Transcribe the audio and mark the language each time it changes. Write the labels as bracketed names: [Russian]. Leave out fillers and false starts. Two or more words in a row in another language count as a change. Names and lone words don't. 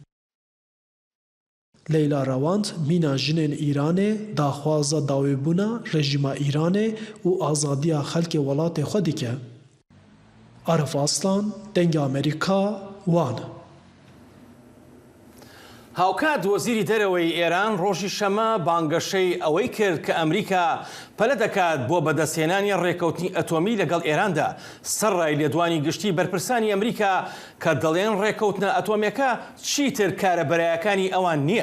[Kurdish] Leyla Rawand mîna jinên Îranê daxwaza dawêbûna rejîma Îranê û azadiya xelkê welatê xwe dike. Arif Aslan, Dengê Amerîka, Wan. [Central Kurdish] هاوکات وەزیری دەرەوەی ئێران ڕۆژی شەمە بانگەشەی ئەوەی کرد کە ئەمریکا پەلە دەکات بۆ بەدەستهێنانی ڕێکەوتنی ئەتۆمی لەگەڵ ئێراندا سەرڕای لێدوانی گشتی بەرپرسانی ئەمریکا کە دەڵێن ڕێکەوتنە ئەتۆمیەکە چیتر کارە بەرایەکانی ئەوان نییە.